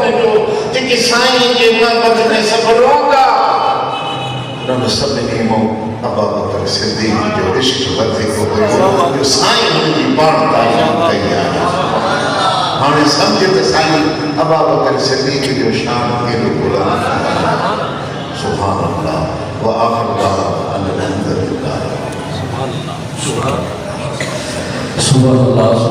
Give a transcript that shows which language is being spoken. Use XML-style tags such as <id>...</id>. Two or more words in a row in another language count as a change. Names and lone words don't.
<sd>जो जेके साईं जे मोहब्बत में सभु रोगा उन्हनि सभिनी मां अबू बकर सिद्दीक़ जो इश्क वधीक हुयो साईं हुनजी पाण तारीफ़ कई आहे हाणे सम्झ त साईं अबू बकर सिद्दीक़ जो शान केॾो बुलंद</sd> <ar>سبحان الله وآخر دعوانا أن الحمد لله سبحان الله</ar>